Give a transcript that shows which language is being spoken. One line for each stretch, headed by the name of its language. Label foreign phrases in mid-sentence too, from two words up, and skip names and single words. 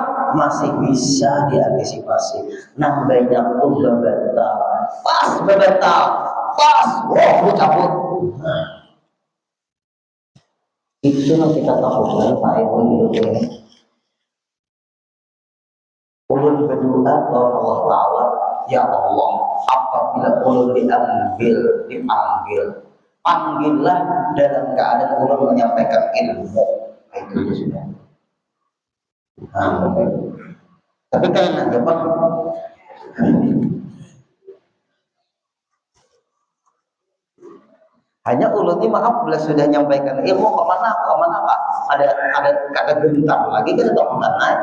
Banjar: Masih bisa diantisipasi. Nah banyak tuh bebatal, pas, wah cabut.
Indonesian: Nah, itu yang kita takutkan Pak Ibu ini.
Banjar: Ulun berdoa kepada
Arabic: الله تعالى, يا الله,
Banjar: apabila ulun dipanggil, panggillah dalam keadaan ulun menyampaikan ilmu. Itu sudah. Nah, tapi kan ada Pak, Hanya ulun ini maaf bila sudah nyampaikan ilmu kemana pak, ada kata gentar lagi kan atau mana?